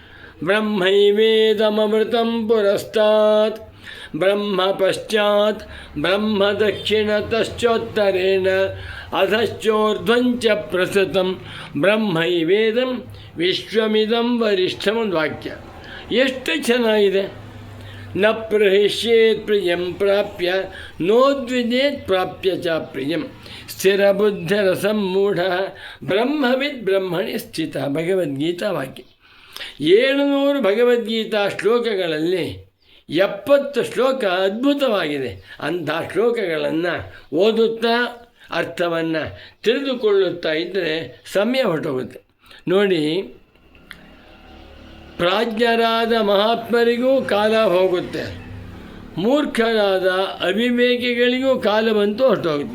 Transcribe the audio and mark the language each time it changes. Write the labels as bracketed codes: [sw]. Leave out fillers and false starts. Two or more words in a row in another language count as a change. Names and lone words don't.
[sa] ಬ್ರಹ್ಮೈವೇದಮೃತಂ ಪುರಸ್ತಾತ್ ಬ್ರಹ್ಮ ಪಶ್ಚಾತ್ ಬ್ರಹ್ಮ ದಕ್ಷಿಣತಶ್ಚೋತ್ತರೇಣ ಅಧಶ್ಚೋರ್ಧ್ವಂಚ ಪ್ರಸೃತಂ ಬ್ರಹ್ಮೈವೇದಂ ವಿಶ್ವಮಿದಂ ವರಿಷ್ಠಂ. [kn] ಒಂದು ವಾಕ್ಯ. ಎಷ್ಟು ಚೆನ್ನಾಗಿದೆ. [sa] ನ ಪ್ರಹಿಷ್ಯೇತ್ ಪ್ರಿಯಂ ಪ್ರಾಪ್ಯ ನೋದ್ವಿಜೇತ್ ಪ್ರಾಪ್ಯ ಚ ಪ್ರಿಯಂ ಸ್ಥಿರಬುದ್ಧಿರಸಮ್ಮೂಢ ಬ್ರಹ್ಮವಿದ್ ಬ್ರಹ್ಮಣಿ ಸ್ಥಿತ. [kn] ಭಗವದ್ಗೀತಾ ವಾಕ್ಯ. 700 ಭಗವದ್ಗೀತಾ ಶ್ಲೋಕಗಳಲ್ಲಿ 70 ಶ್ಲೋಕ ಅದ್ಭುತವಾಗಿದೆ. ಅಂಥ ಶ್ಲೋಕಗಳನ್ನು ಓದುತ್ತಾ ಅರ್ಥವನ್ನು ತಿಳಿದುಕೊಳ್ಳುತ್ತಾ ಇದ್ದರೆ ಸಮಯ ಹೊರಟೋಗುತ್ತೆ. ನೋಡಿ, ಪ್ರಾಜ್ಞರಾದ ಮಹಾತ್ಮರಿಗೂ ಕಾಲ ಹೋಗುತ್ತೆ, ಮೂರ್ಖರಾದ ಅವಿವೇಕಿಗಳಿಗೂ ಕಾಲವಂತೂ ಹೊರಟೋಗುತ್ತೆ.